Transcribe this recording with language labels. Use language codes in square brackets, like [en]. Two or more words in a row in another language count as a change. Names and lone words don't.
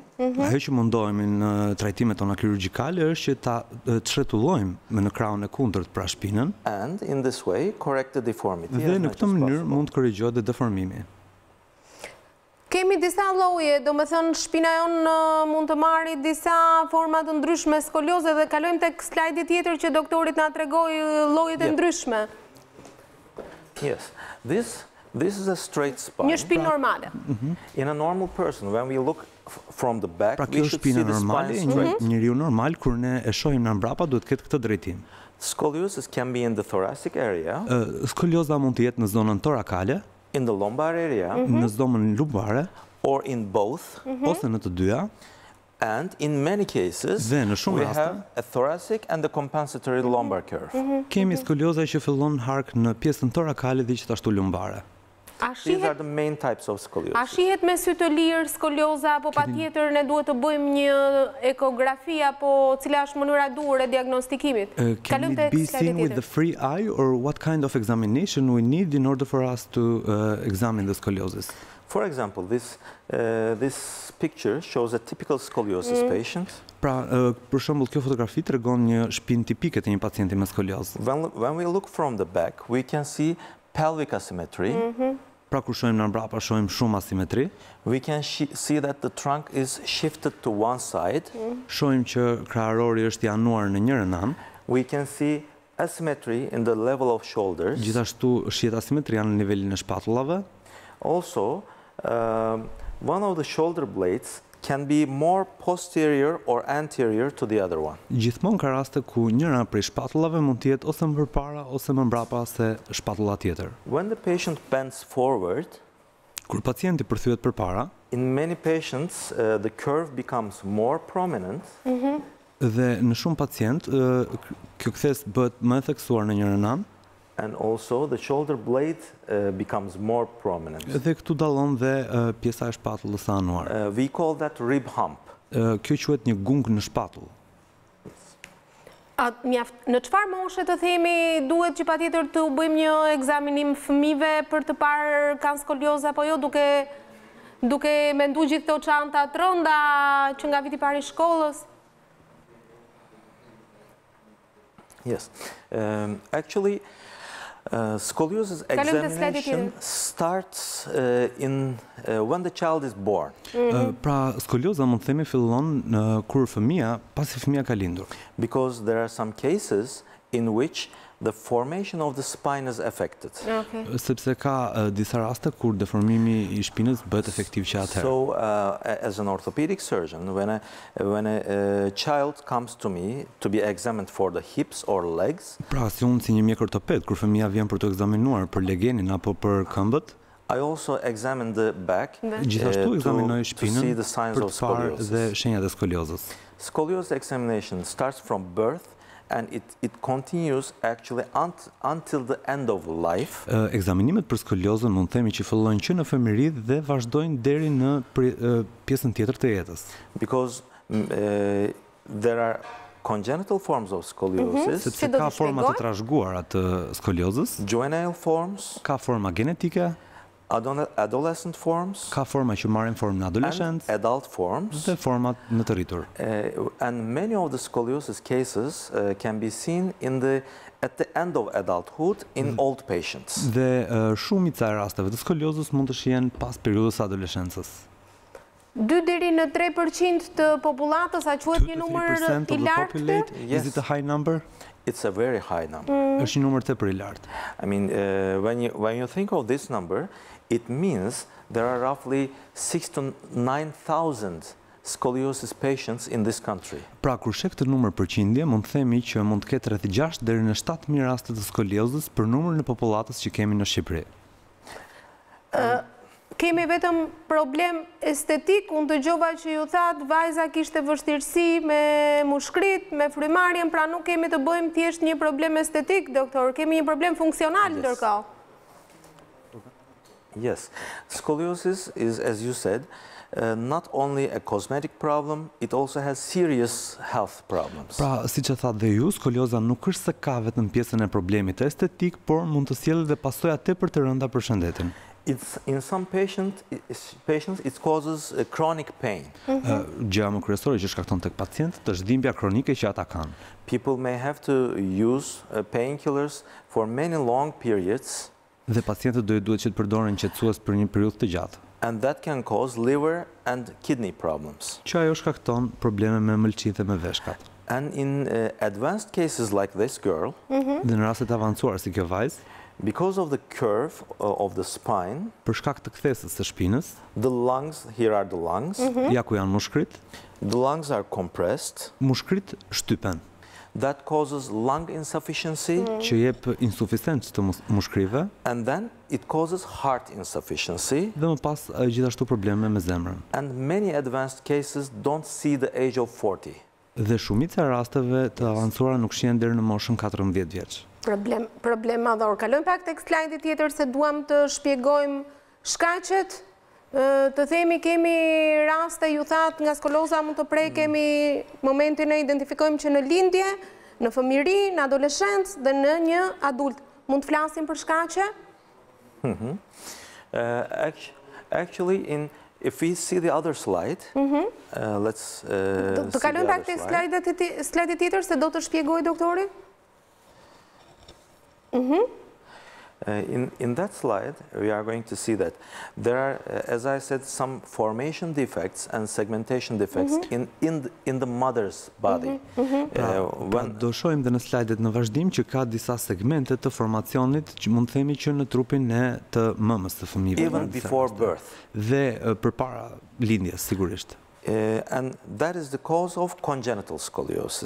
[sq] Ajo që mundohemi në trajtimet tona kirurgjikale është që ta çrretullojmë në krahun e kundërt pra shpinën. [en] And in this way correct the deformity. [sq] Dhe në këtë mënyrë mund të korrigjohet deformimi. Kemi disa lloje, do me thënë shpina jonë mund të marri disa forma të ndryshme skolioze dhe kalojmë tek slajdi tjetër që doktorit na tregoi llojet e ndryshme. [en] Yes, this is a straight spine. [sq] Një shpinë normale. [en] In a normal person, when we look from the back, [sq] Pra [en] we [sq] kjo [en] should [sq] shpina [en] see the [sq] normale, [en] spine straight. [sq] njeriu normal kur ne e shohim nga mbrapa duhet ketë këtë drejtim. [en] Scoliosis can be in the thoracic area, [sq] Skolioza mund të jetë në zonën torakale, [en] in the lumbar area, [sq] në zonën lumbare, [en] or in both. [sq] ose në të dyja. [en] And in many cases, [sq] Dhe në shumë [en] we [sq] raste [en] have a thoracic and a compensatory lumbar curve. [sq] kemi skolioza që fillon hark në pjesën torakale dhe gjithashtu lumbare. [en] These are the main types of [sq] A [en] scoliosis. [sq] shihet me sy të lirë skolioza, apo patjetër ne duhet të bëjmë një ekografi apo cila është mënyra e duhur e diagnostikimit? [en] Can it be seen with the free eye, or what kind of examination we need in order for us to examine the scoliosis? For example, this picture shows a typical scoliosis patient. [sq] Pra, për shembull, kjo fotografi tregon një shpinë tipike të një pacienti me skoliozë. [en] When we look from the back, we can see pelvic asymmetry. [sq] Pra, kur shohim nga mbrapa, shohim shumë asimetri. [en] We can see that the trunk is shifted to one side. [sq] Shohim që krahërori është i anuar në njërin anë. [en] We can see asymmetry in the level of shoulders. [sq] Gjithashtu shihet asimetria në nivelin e shpatullave. [en] Also, one of the shoulder blades can be more posterior or anterior to the other one. [sq] Gjithmonë ka raste ku njëra prej shpatullave mund të jetë ose më përpara ose më mbrapa se shpatulla tjetër. [en] When the patient bends forward, [sq] Kur pacienti përthyet përpara, [en] in many patients the curve becomes more prominent. [sq] dhe në shumë pacient kjo kthes bëhet më e theksuar në njërin anë. [en] And also the shoulder blade becomes more prominent. [sq] Dhe këtu dallon dhe pjesa e shpatullës së anuar. [en] We call that rib hump. [sq] Kjo quhet një gung në shpatull. Në çfarë moshe të themi duhet që patjetër të bëjmë një ekzaminim fëmijëve për të parë kanë skoliozë apo jo, duke menduar gjithë këto çanta të rënda që nga viti i parë i shkollës? [en] Yes. Actually, scoliosis examination starts when the child is born. [sq] Pra, skolioza mund të themi fillon kur pasi fëmia ka lindur. [en] Because there are some cases in which the formation of the spine is affected. [sq] Sepse ka disa raste kur deformimi i shpinës bëhet efektiv që atëherë. [en] So, as an orthopedic surgeon, when a child comes to me to be examined for the hips or legs, [sq] pra, si unë si një mjek ortoped, kur fëmia vjen për të ekzaminuar për legenin apo për këmbët, [en] I also examine the back [sq] gjithashtu ekzaminoj [en] to see the signs [sq] shpinën për [en] of [sq] të parë dhe [en] scoliosis. [sq] shenjat e skoliozës. [en] Scoliosis examination starts from birth and it continues actually until the end of life. [sq] Ekzaminimet për skoliozën mund të themi që fillojnë që në fëmijëri dhe vazhdojnë deri në pjesën tjetër të jetës. [en] Because there are congenital forms of scoliosis, [sq] Sepse ka forma të trashëguara të skoliozës, [en] juvenile forms, [sq] ka forma genetike, [en] adolescent forms, [sq] ka forma që marrin formë në [en] and [sq] adoleshencë [en] adult forms. [sq] dhe format në të rritur. [en] And many of the scoliosis cases can be seen at the end of adulthood in old patients. [sq] Dhe shumica e rasteve të skoliozës mund të shihen pas periudhës së adoleshencës. 2 deri në 3% të popullatës, a quhet një numër i lartë këtë? [en] Is it a high number? It's a very high number. [sq] Është një numër tepër i lartë. [en] I mean, when you think of this number, it means there are roughly 6,000 to 9,000 scoliosis patients in this country. [sq] Pra, kur sheh këtë numër përqindje, mund të themi që mund të ketë rreth 6 deri në 7.000 raste të skoliozës për numrin e popullatës që kemi në Shqipëri. Kemi vetëm problem estetik, unë dëgjova që ju thatë vajza kishte vështirësi me mushkrit, me frymarrjen, pra nuk kemi të bëjmë thjesht një problem estetik, doktor, kemi një problem funksional ndërkohë. [en] Yes, scoliosis is, as you said, not only a cosmetic problem, it also has serious health problems. [sq] Pra, siç e thatë dhe ju, skolioza nuk është se ka vetëm pjesën e problemit estetik, por mund të sjellë dhe pasoja tepër të rënda për shëndetin. [en] In some patients it causes a chronic pain. [sq] Gjëja më kryesore që shkakton tek pacientët është dhimbja kronike që ata kanë. [en] People may have to use painkillers for many long periods. [sq] Dhe pacientët duhet që të përdoren qetësues për një periudhë të gjatë. [en] And that can cause liver and kidney problems. [sq] Që ajo shkakton probleme me mëlçit dhe me veshkat. [en] And in advanced cases like this girl, [sq] Dhe në rastet avancuar si kjo vajzë, [en] because of the curve of the spine, [sq] për shkak të kthesës së shpinës, [en] the lungs, here are the lungs, [sq] ja ku janë mushkrit, [en] the lungs are compressed. [sq] mushkrit shtypen, [en] That causes lung insufficiency, [sq] që jep insuficiencë të mushkrive, [en] and then it causes heart insufficiency. [sq] dhe më pas gjithashtu probleme me zemrën. [en] And many advanced cases don't see the age of 40. [sq] Dhe shumica e rasteve të avancuara nuk shihen deri në moshën 14 vjeç. Problem madhor. Kalojmë pak tek slajdi tjetër se duam të shpjegojmë shkaqet. Të themi kemi raste, ju thatë, nga skoloza mund të prej, kemi momentin e identifikojmë që në lindje, në fëmijëri, në adoleshencë dhe në një adult. Mund të flasim për shkaqe? [en] Actually, if we see the other slide, let's [sq] Të [en] see [sq] kalojmë [en] the [sq] pak [en] other [sq] tek [en] slide. [sq] slajdi tjetër se do të shpjegoj doktori? [en] In that slide, we are going to see that there are, as I said, some formation defects and segmentation defects in the mother's body. [sq] Do shohim dhe në slajdet në vazhdim që ka disa segmente të formacionit që mund të themi që në trupin e të mëmës të fëmijëve. [en] Even before birth. [sq] Dhe përpara lindjes, sigurisht. [en] And that is the cause of congenital scoliosis.